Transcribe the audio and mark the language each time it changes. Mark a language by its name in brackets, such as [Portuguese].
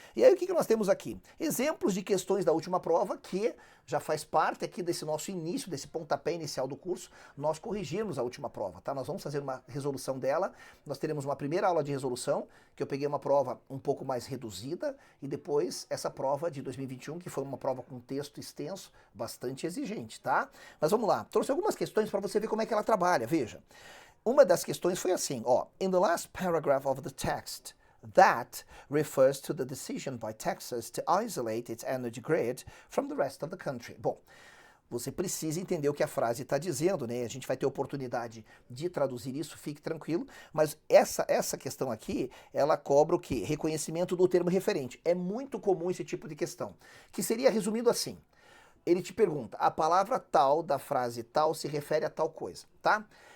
[Portuguese] E aí o que nós temos aqui? Exemplos de questões da última prova que já faz parte aqui desse nosso início, desse pontapé inicial do curso, nós corrigirmos a última prova, tá? Nós vamos fazer uma resolução dela, nós teremos uma primeira aula de resolução, que eu peguei uma prova um pouco mais reduzida, e depois essa prova de 2021, que foi uma prova com texto extenso, bastante exigente, tá? Mas vamos lá, trouxe algumas questões para você ver como é que ela trabalha, veja. Uma das questões foi assim, ó, [English] in the last paragraph of the text, that refers to the decision by Texas to isolate its energy grid from the rest of the country. [Portuguese] Bom, você precisa entender o que a frase está dizendo, né? A gente vai ter oportunidade de traduzir isso, fique tranquilo, mas essa questão aqui, ela cobra o quê? Reconhecimento do termo referente. É muito comum esse tipo de questão, que seria resumido assim. Ele te pergunta, a palavra tal da frase tal se refere a tal coisa, tá?